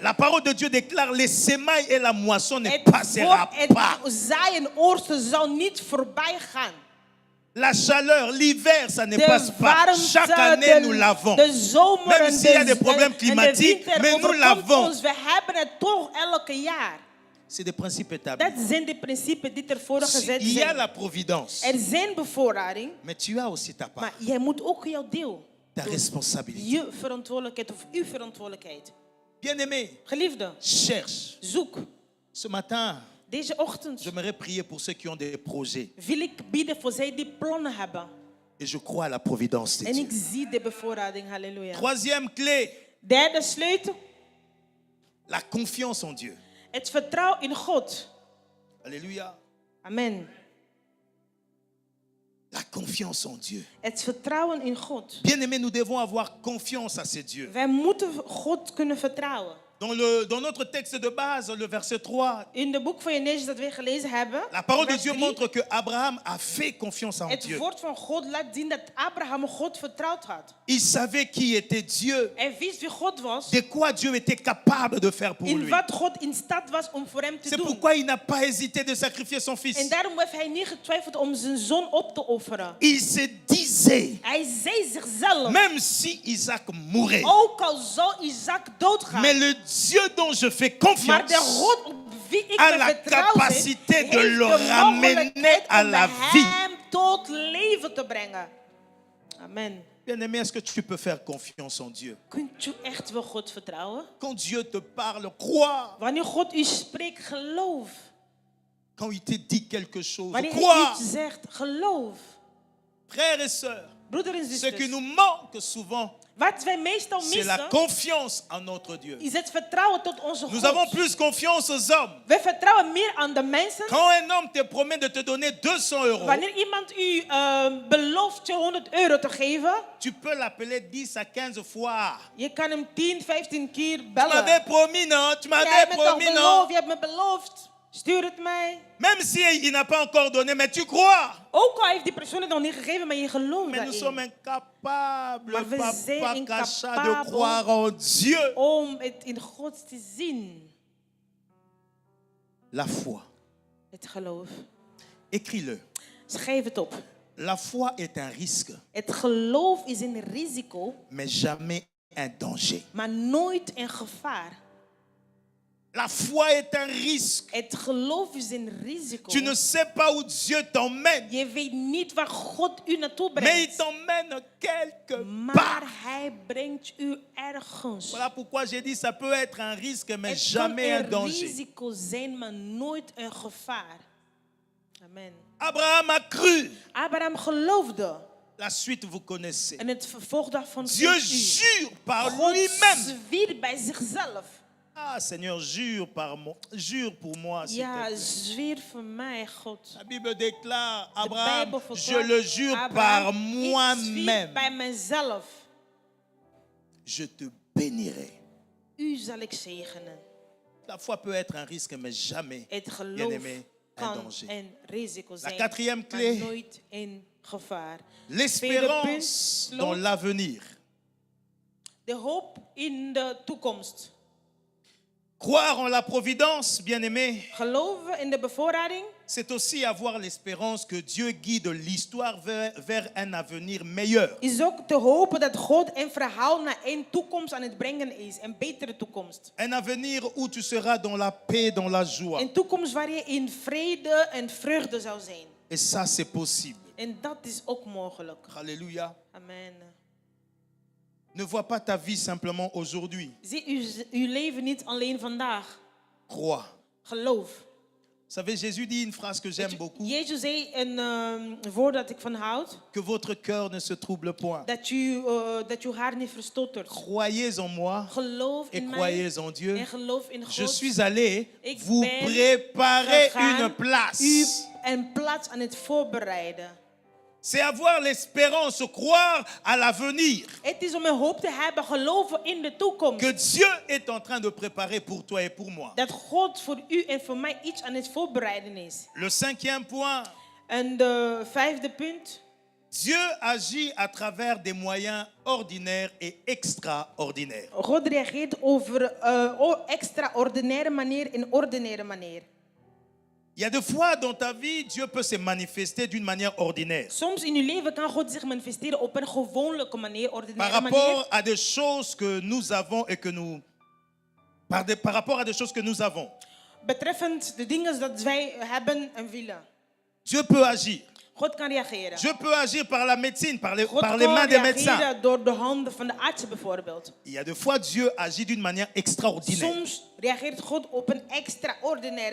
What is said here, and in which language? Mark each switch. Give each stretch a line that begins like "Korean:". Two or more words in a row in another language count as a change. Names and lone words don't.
French: La parole de Dieu déclare les semailles et la moisson ne
Dutch: Het
French: passera
Dutch: woord,
French: pas.
Dutch: het zaaien oorsten zal niet voorbij gaan.
French: La chaleur, l'hiver, ça ne
Dutch: De
French: passe pas.
Dutch: warmte,
French: Chaque année, nous l'avons.
Dutch: de zomer
French: Même
Dutch: en
French: s'il y a des
Dutch: de,
French: problèmes
Dutch: en de
French: climatiques,
Dutch: winter
French: mais nous
Dutch: overkomt
French: l'avons.
Dutch: ons. We hebben het toch elke jaar.
French: C'est des principes établis.
Dutch: Dat zijn de principes die ervoor gezet
French: Il y a
Dutch: zijn.
French: la providence,
Dutch: Er zijn bevoorrading,
French: mais tu as aussi ta part,
Dutch: maar jij moet ook jouw deel.
French: ta responsabilité.
Dutch: Je verantwoordelijkheid of uw verantwoordelijkheid.
French: Bien-aimé,
Dutch: Geliefde,
French: cherche.
Dutch: zoek.
French: Ce matin,
Dutch: Deze ochtend
French: j'aimerais prier pour ceux qui ont des projets.
Dutch: wil ik bieden voor zij die plannen hebben.
French: Et je crois à la providence de
Dutch: En
French: Dieu.
Dutch: ik zie de bevoorrading. Halleluja.
French: Troisième clé,
Dutch: Derde sleutel.
French: la confiance en Dieu.
Dutch: Het vertrouwen in God.
French: Alléluia. Amen. La confiance en Dieu.
Dutch: Het vertrouwen in God.
French: Bien-aimé, nous devons avoir confiance à ces dieux.
Dutch: Wij moeten God kunnen vertrouwen.
French: Dans notre texte de base, le verset 3,
Dutch: In de boek van Genesis dat we gelezen hebben,
French: la parole de
Dutch: vers
French: Dieu
Dutch: 3,
French: montre que Abraham a fait confiance en
Dutch: het
French: Dieu.
Dutch: woord van God laat zien dat Abraham God vertrouwd had.
French: Il savait qui était Dieu,
Dutch: Hij wist wie God was,
French: de quoi Dieu était capable de faire pour
Dutch: in
French: lui.
Dutch: wat God in staat was om voor hem te
French: C'est
Dutch: doen.
French: pourquoi il n'a pas hésité de sacrifier son
Dutch: En
French: fils.
Dutch: daarom heeft hij niet getwijfeld om zijn zoon op te offeren.
French: Il se disait,
Dutch: Hij zei zichzelf,
French: même si Isaac mourait,
Dutch: ook al zou Isaac doodgaan,
French: mais le Dieu dont je fais
Dutch: maar de
French: confiance
Dutch: God op wie ik
French: a
Dutch: me
French: la
Dutch: vertrouw
French: capacité
Dutch: heeft,
French: de
Dutch: heeft
French: le
Dutch: de
French: ramener
Dutch: mogelijkheid
French: à
Dutch: om
French: la vie.
Dutch: hem tot leven te brengen.
French: Amen. Bien-aimé, est-ce que tu peux faire confiance en Dieu?
Dutch: Kunt u echt wel God vertrouwen?
French: Quand Dieu te parle, crois.
Dutch: Wanneer God u spreekt, geloof.
French: Quand il te dit quelque chose,
Dutch: Wanneer hij
French: crois.
Dutch: iets zegt, geloof.
French: Frères et sœurs,
Dutch: Broeder en
French: ce qui
Dutch: zusters,
French: nous manque souvent,
Dutch: wat wij meestal
French: c'est la
Dutch: missen,
French: confiance en notre Dieu.
Dutch: is het vertrouwen tot onze
French: Nous avons
Dutch: God.
French: plus confiance aux hommes.
Dutch: We vertrouwen meer aan de mensen.
French: Quand un homme te promet de te donner 200 euros,
Dutch: Wanneer iemand u belooft je 100 euro te geven,
French: tu peux l'appeler 10 à 15 fois.
Dutch: je kan hem 10, 15 keer
French: Tu m'avais
Dutch: bellen.
French: promis, non? Tu
Dutch: Jij
French: m'avais
Dutch: hebt me toch
French: promis, non?
Dutch: beloofd, je hebt me beloofd. Stuur het mij.
French: Même si il n'a pas encore donné, mais tu crois.
Dutch: Ook al heeft die persoon het nog niet gegeven, maar je gelooft
French: Mais nous sommes
Dutch: daarin.
French: incapables,
Dutch: Maar we zijn
French: Papa Kacha, de
Dutch: incapabel.
French: croire en Dieu.
Dutch: Om het in God te zien.
French: La foi.
Dutch: Het geloof.
French: Écris-le.
Dutch: Schrijf het op.
French: La foi est un risque,
Dutch: Het geloof is een risico,
French: mais jamais un danger.
Dutch: maar nooit een gevaar.
French: La foi est un risque.
Dutch: Het geloof is een risico.
French: Tu ne sais pas où Dieu t'emmène,
Dutch: Je weet niet waar God u naartoe
French: mais il
Dutch: brengt.
French: t'emmène quelque
Dutch: Maar
French: part.
Dutch: hij brengt u ergens.
French: Voilà pourquoi j'ai dit ça peut être un risque, mais
Dutch: Het kan
French: jamais un
Dutch: een
French: danger.
Dutch: risico zijn, maar nooit een gevaar.
French: Amen. Abraham a cru.
Dutch: Abraham geloofde.
French: La suite, vous connaissez.
Dutch: En het vervolg daarvan
French: Dieu
Dutch: kent u.
French: jure par
Dutch: God
French: lui-même.
Dutch: zwier bij zichzelf.
French: Ah, Seigneur, jure pour moi, s'il
Dutch: Ja,
French: te plaît.
Dutch: zwier voor mij, God.
French: La Bible déclare,
Dutch: De
French: Abraham,
Dutch: Bijbel
French: je
Dutch: verklaart,
French: le jure
Dutch: Abraham,
French: par
Dutch: ik zwier
French: moi-même.
Dutch: bij mezelf.
French: Je te bénirai.
Dutch: U zal ik zegenen.
French: La foi peut être un risque, mais jamais,
Dutch: Het geloof
French: bien-aimé, un
Dutch: kan
French: danger.
Dutch: een risico zijn,
French: quatrième
Dutch: maar
French: clé.
Dutch: nooit een gevaar.
French: L'espérance
Dutch: Tweede
French: dans
Dutch: punt,
French: l'avenir.
Dutch: de hoop in de toekomst.
French: Croire en la providence, bien-aimé,
Dutch: Geloven in de bevoorrading
French: c'est aussi avoir l'espérance que Dieu guide l'histoire vers un avenir meilleur.
Dutch: is ook te hopen dat God een verhaal naar een toekomst aan het brengen is. Een betere toekomst.
French: Un avenir où tu seras dans la paix, dans la joie.
Dutch: Een toekomst waar je in vrede en vreugde zou zijn.
French: Et ça, c'est possible.
Dutch: En dat is ook mogelijk.
French: Alléluia. Amen. Ne vois pas ta vie simplement aujourd'hui.
Dutch: Zie uw leven niet alleen vandaag.
French: Crois.
Dutch: Geloof.
French: Vous savez, Jésus dit une phrase que j'aime beaucoup.
Dutch: Jezus zei een woord dat ik van houd.
French: Que votre cœur ne se trouble point.
Dutch: Dat uw hart niet verstottert.
French: Croyez en moi
Dutch: Geloof
French: et
Dutch: in mij
French: croyez en Dieu.
Dutch: en geloof in God.
French: Je suis allé
Dutch: Ik
French: vous
Dutch: ben
French: préparer
Dutch: gegaan
French: une place.
Dutch: U een plaats aan het voorbereiden.
French: C'est avoir l'espérance, croire à l'avenir.
Dutch: Het is om een hoop te hebben, geloven in de toekomst.
French: Que Dieu est en train de préparer pour toi et pour moi.
Dutch: Dat God voor u en voor mij iets aan het voorbereiden is.
French: Le cinquième point.
Dutch: En de vijfde punt.
French: Dieu agit à travers des moyens ordinaires et extraordinaires.
Dutch: God reageert over extraordinaire manier en ordinaire manier.
French: Il y a des fois dans ta vie, Dieu peut se manifester d'une manière ordinaire.
Dutch: Soms in uw leven kan God zich manifesteren op een gewone manier,
French: Par
Dutch: ordinaire
French: rapport
Dutch: manier.
French: à des choses que nous avons et que nous... Par rapport à des choses que nous avons.
Dutch: Betreffend de dingen dat wij hebben en willen.
French: Dieu peut agir.
Dutch: God kan reageren.
French: Dieu peut agir par la médecine, par les
Dutch: God
French: mains
Dutch: kan
French: des médecins.
Dutch: reageren door de handen van de artsen bijvoorbeeld.
French: Il y a des fois, Dieu agit d'une manière extraordinaire.
Dutch: Soms reageert God op een extraordinaire